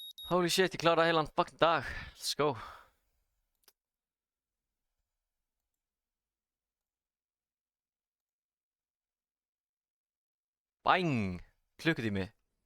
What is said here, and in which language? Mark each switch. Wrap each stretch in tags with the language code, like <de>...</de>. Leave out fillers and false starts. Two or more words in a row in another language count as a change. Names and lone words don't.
<en>Holy shit,</en> <is>ég kláraði heilan fucking dag.</is> <en>Let's go.</en> <is>Bang! Klukkutími.</is>